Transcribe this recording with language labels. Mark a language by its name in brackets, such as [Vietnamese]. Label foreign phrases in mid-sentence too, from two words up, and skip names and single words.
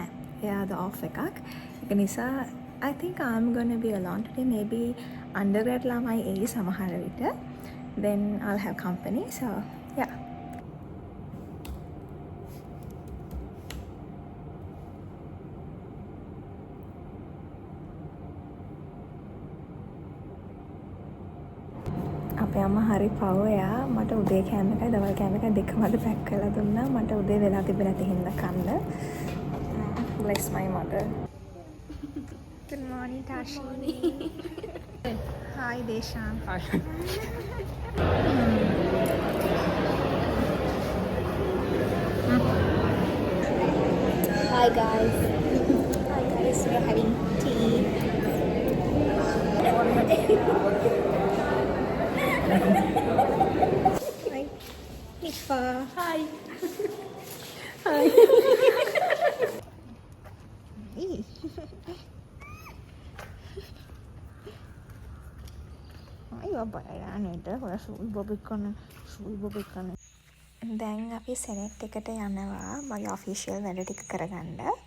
[Sinhala] එයාද off එකක්. ඒක නිසා [English] I think I'm gonna be alone today. Maybe undergrad [Sinhala] ළමයි එයි සමහර විට. [English] Then I'll have company. So yeah. [Sinhala] අපේ අම්මා හරි පව් එයා මට උදේ කෑම එකයි දවල් කෑම එකයි දෙකම අද පැක් කරලා දුන්නා මට උදේ වෙලා තිබෙන්නේ නැති හින්දා කන්න. [English] Bless my mother. Good morning Tashini. Hi Deshan. Hi. Hi guys. Hi guys, we are having tea. Hi, Nifa. Hi. Hi. [Sinhala] Ayo බලන්නට ඔය සූල් බොබ් එකන. දැන් අපි සෙනෙට් එකට යනවා මගේ ඔෆිෂියල් වැඩ ටික කරගන්න.